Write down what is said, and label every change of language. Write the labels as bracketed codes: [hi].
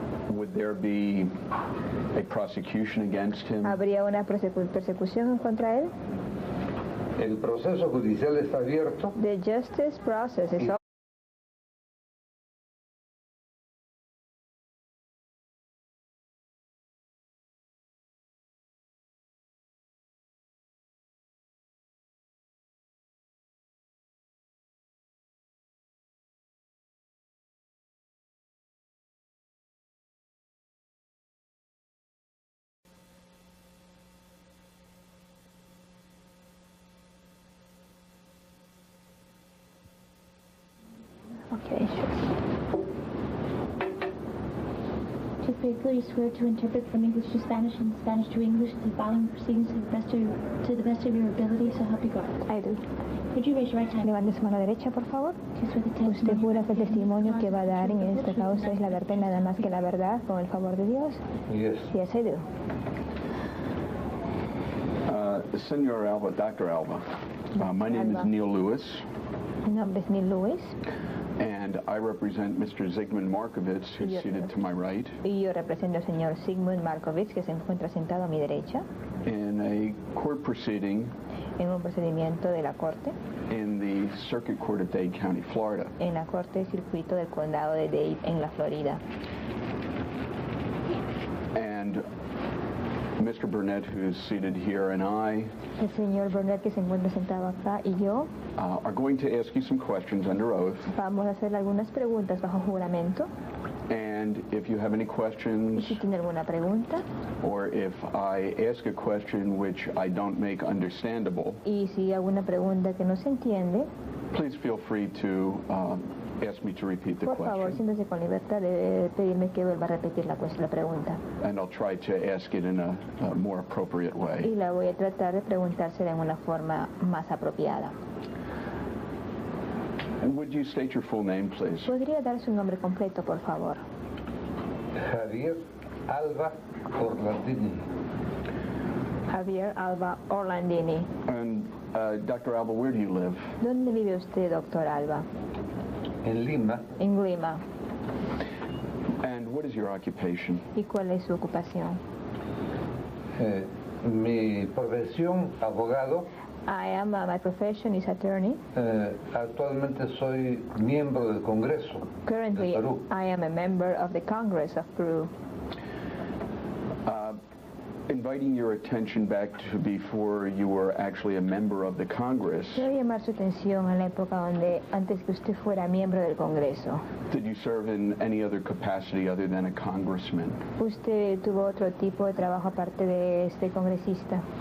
[en] would there be a prosecution against him? [es] ¿Habría una persecución contra él? El proceso judicial está abierto. [en] The justice process is open. Okay, sure. Do you faithfully swear to interpret from English to Spanish and Spanish to English the following proceedings to the best of your ability, so help you God? I do. Would you raise your right hand? [es] Levante su mano derecha, por favor. ¿Usted jura que el testimonio que va a dar en esta causa es la verdad y nada más que la verdad, con el favor de Dios? [en] Yes. Yes, I do. Senor Alva, Dr. Alva, my name is Neil Lewis. [es] Mi nombre es Neil Lewis. [en] And I represent Mr. Zygmunt Markovits, who's seated to my right. [es] Y yo represento al señor Zygmunt Markovits, que se encuentra sentado a mi derecha. [en] In a court proceeding. [es] En un procedimiento de la corte. [en] In the Circuit Court of Dade County, Florida. [es] En la corte de circuito del condado de Dade, en la Florida. [en] And Mr. Burnett, who's seated here, and I [es] el señor Burnett, que se encuentra sentado acá, y yo [en] are going to ask you some questions under oath. [es] Vamos a hacerle algunas preguntas bajo juramento. [en] And if you have any questions, [es] y si tiene alguna pregunta, [en] or if I ask a question which I don't make understandable, [es] y si alguna pregunta que no se entiende, [en] please feel free to ask me to repeat the [es] por [en] question. [es] favor, siéntese con libertad de pedirme que vuelva a repetir la pregunta. [en] And I'll try to ask it in a more appropriate way. [es] Y la voy a tratar de preguntársela en una forma más apropiada. [en] And would you state your full name, please? [es] ¿Podría dar su nombre completo, por favor? Javier Alva Orlandini. Javier Alva Orlandini. [en] And Dr. Alva, where do you live? [es] ¿Dónde vive usted, Dr. Alva? En Lima. En Lima. [en] And what is your occupation? [es] ¿Y cuál es su ocupación? Mi profesión, abogado. [en] I am, my profession is attorney. [es] Actualmente soy miembro del Congreso. [en] Currently, [es] de Perú. [en] I am a member of the Congress of Peru. Inviting your attention back to before you were actually a member of the Congress. [es] Quiero llamar su atención a la época donde antes que usted fuera miembro del Congreso. [en] Did you serve in any other capacity other than a congressman? [es] ¿Usted tuvo otro tipo de trabajo aparte de este congresista?